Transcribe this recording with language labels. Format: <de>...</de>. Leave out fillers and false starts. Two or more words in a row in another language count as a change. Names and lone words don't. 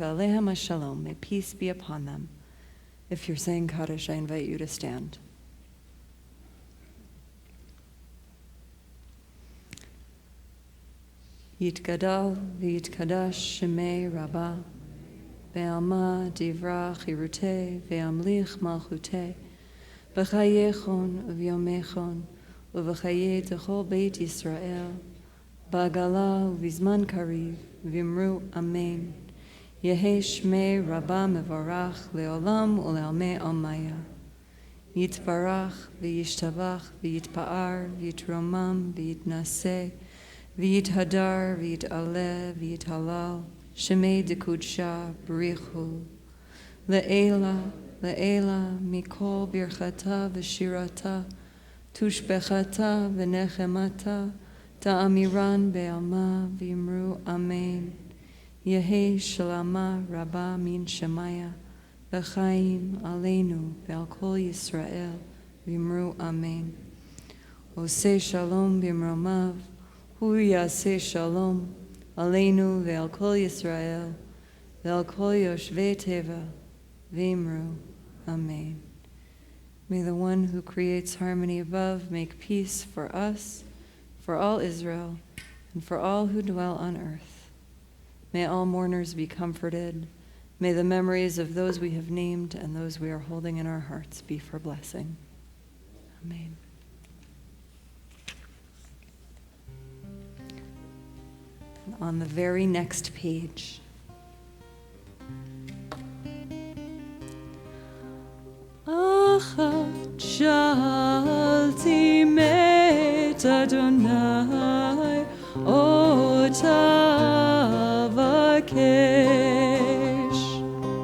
<he>ועליהם שלום,</he> <en>may peace be upon them. If you're saying Kaddish, I invite you to stand.</en> <arc>יתגדל ויתקדש שמיה רבא בעלמא די ברא כרעותיה וימליך מלכותיה בחייכון וביומיכון ובחיי דכל בית ישראל בעגלא ובזמן קריב ואמרו אמן. יהא שמיה רבא מברך לעלם ולעלמי עלמיא. יתברך וישתבח ויתפאר ויתרומם ויתנשא ויתהדר ויתעלה ויתהלל שמיה דקודשא בריך הוא לעילא מכל ברכתא ושירתא תשבחתא ונחמתא דאמירן בעלמא ואמרו אמן. יהא שלמא רבא מן שמיא וחיים עלינו ועל כל ישראל ואמרו אמן.</arc> <he>עושה שלום במרומיו הוא יעשה שלום עלינו ועל כל ישראל ועל כל יושבי תבל ואמרו אמן.</he> <en>May the one who creates harmony above make peace for us, for all Israel, and for all who dwell on earth. May all mourners be comforted. May the memories of those we have named and those we are holding in our hearts be for blessing. Amen. And on the very next page,</en> <he>אחת שאלתי מאת ה' אותה אבקש.</he>